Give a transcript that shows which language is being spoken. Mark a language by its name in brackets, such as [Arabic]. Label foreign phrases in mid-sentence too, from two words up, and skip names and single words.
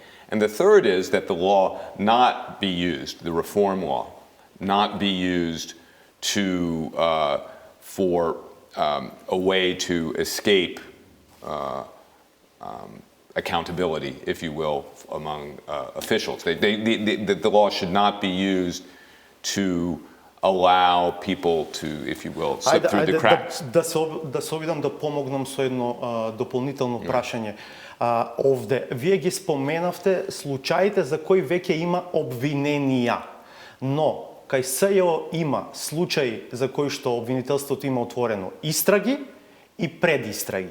[English] And the third is that the law not be used, the reform law, not be used to, for a way to escape accountability, if you will, among officials. The law should not be used to allow people to, if you will, slip through the cracks. [Macedonian] Да се обидам да помогнам со едно дополнително прашање. Овде, вие ги споменавте случаите за кои веќе има обвиненија, но кај СЈО има случаи за кои што обвинителството има отворено истраги и предистраги.